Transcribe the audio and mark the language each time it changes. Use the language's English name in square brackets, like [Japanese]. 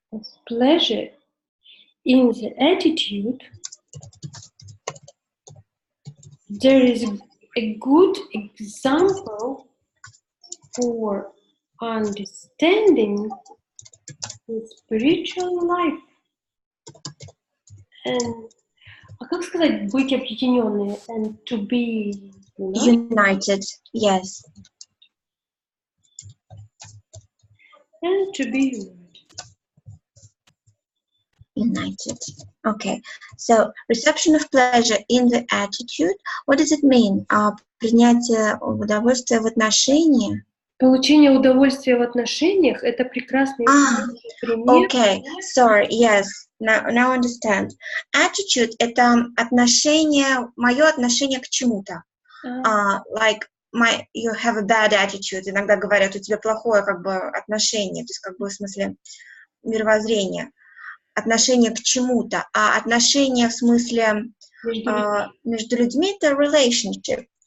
[English] of pleasure in the attitude. There is a good example for understanding the spiritual life. [Russian] And, как сказать быть объединенные? [English] And to be United, yes. And to be United. Okay. So reception of pleasure in the attitude. What does it mean? [Russian] Принятие удовольствия в отношении. Получение удовольствия в отношениях – это прекрасный пример. [English] Okay, sorry, yes, now understand. [Russian] Attitude – это отношение, мое отношение к чему-то. [English] Like, you have a bad attitude. [Russian] Иногда говорят, у тебя плохое как бы отношение, то есть как бы в смысле мировоззрение. Отношение к чему-то, а отношение в смысле между людьми – это relationship.